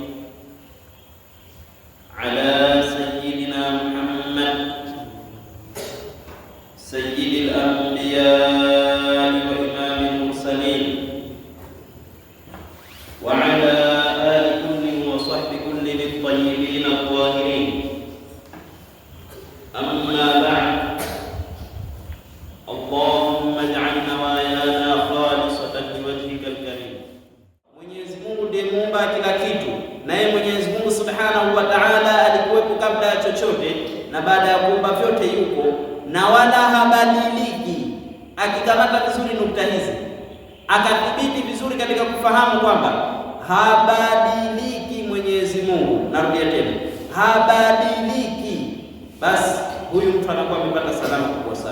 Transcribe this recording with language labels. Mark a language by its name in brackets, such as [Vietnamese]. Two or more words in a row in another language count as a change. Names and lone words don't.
[Arabic] على سيدنا محمد سيد الأنبياء وإمام المرسلين، وعلى آل كل وصحب كل الطيبين الطاهرين. أما بعد، اللهم اجعل نوايانا خالصة لوجهك الكريم. [Swahili] Mwenyezi Mungu ndiye muumba kila kitu, naye Mwenyezi Mungu [Arabic] سبحانه وتعالى [Swahili] alikuwepo kabla ya chochote na baada ya kuumba vyote yuko na wala habadiliki. Akikamata vizuri nukta hizi, akathibiti vizuri katika kufahamu kwamba habadiliki Mwenyezi Mungu, narudia tena, habadiliki, basi huyu mtu anakuwa amepata salama kubwa sana.